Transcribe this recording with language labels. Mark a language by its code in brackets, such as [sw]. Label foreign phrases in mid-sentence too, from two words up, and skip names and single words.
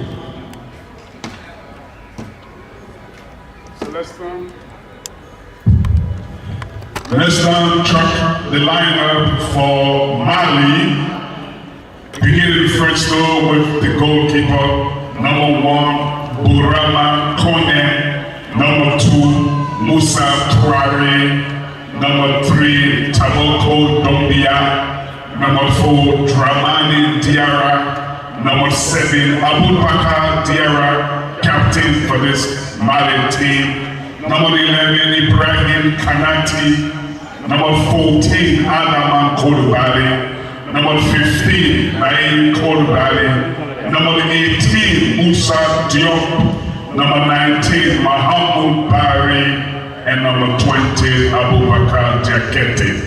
[en] Let's now check the lineup for Mali. Beginning the first goal with the goalkeeper, number 1, Burama Kone, number 2, Musa Traore, number 3, Taboko Dombia, number 4, Dramani Diarra, number 7, Abubakar Diarra, captain for this Mali team, number 11, Ibrahim Kanati, number 14, Adaman Kodubali, number 15, Naim Kodubali, number 18, Musa Diop, number 19, Mahamoud Bari, and number 20, Abubakar Diakete.